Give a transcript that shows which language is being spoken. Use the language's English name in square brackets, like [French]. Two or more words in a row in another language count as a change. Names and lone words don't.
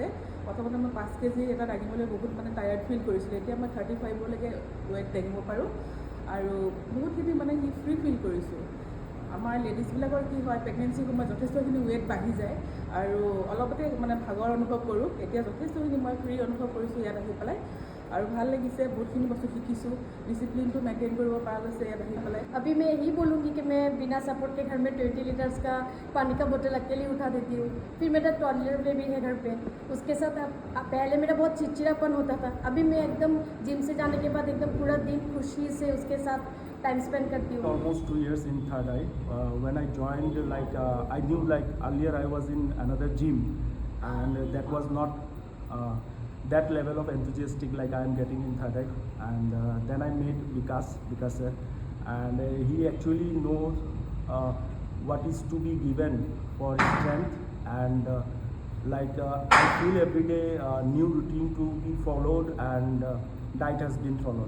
[Assamese] প্ৰথমতে মই 5 kg এটা দাঙিবলৈ বহুত মানে [English] tired feel [Assamese] কৰিছিলোঁ, এতিয়া মই 35লৈকে ৱেইট দাঙিব পাৰোঁ আৰু বহুতখিনি মানে কি [English] free feel [Assamese] কৰিছোঁ। আমাৰ লেডিজবিলাকৰ কি হয় প্ৰেগনেঞ্চিৰ সময়ত যথেষ্টখিনি ৱেইট বাঢ়ি যায় আৰু অলপতে মানে ভাগৰ অনুভৱ কৰোঁ। এতিয়া যথেষ্টখিনি মই ফ্ৰী অনুভৱ কৰিছোঁ ইয়াত আহি পেলাই আৰু ভাল লাগিছে, বহুতখিনি বস্তু শিকিছোঁ, ডিচিপ্লিনটো মেইনটেইন কৰিব পৰা গৈছে ইয়াত আহি পেলাই। [Hindi] अभी मैं यही बोलूँगी कि मैं बिना सपोर्ट के घर में 20 लीटर्स का पानी का बोतल अकेले उठा देती हूँ। फिर मेरा [English] toddler baby [Hindi] है घर पे, उसके साथ अब पहले मेरा बहुत चिड़चिड़ापन होता था, अभी मैं एकदम जिम से जाने के बाद एकदम पूरा दिन खुशी से उसके साथ [English] time spend [Hindi] करती हूँ। [English] Almost 2 years in Third Eye. When I joined, I knew earlier I was in another gym, and that was not that level of enthusiastic like I am getting in Third Eye. And then I met Vikas sir, and he actually knows what is to be given for strength, and I feel every day new routine to be followed, and diet has been followed.